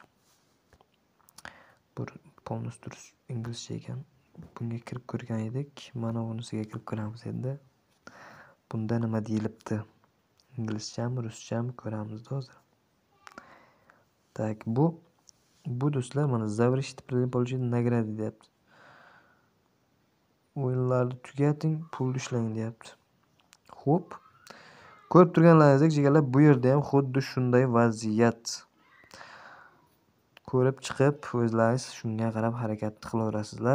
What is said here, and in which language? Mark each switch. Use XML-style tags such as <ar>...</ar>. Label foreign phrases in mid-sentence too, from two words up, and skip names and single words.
<uz>Bu полностью inglizcha ekan. Bunga kirib ko'rgan edik. Mana bunisiga kirib ko'ramiz endi. Bunda nima deyilibdi? Inglizchami, ruschami ko'ramiz hozir. Tak, bu do'stlar mana</uz> <ru>завершить получить награды</ru> <uz>deyapti. O'yinlarni tugating, pul ishlang deyapti. Xo'p. Ko'rib turganlaringizdek jigarlar, bu yerda ham xuddi shunday vaziyat. Ko'rib chiqib, o'zlaringiz shunga qarab harakat qilaverasizlar.</uz>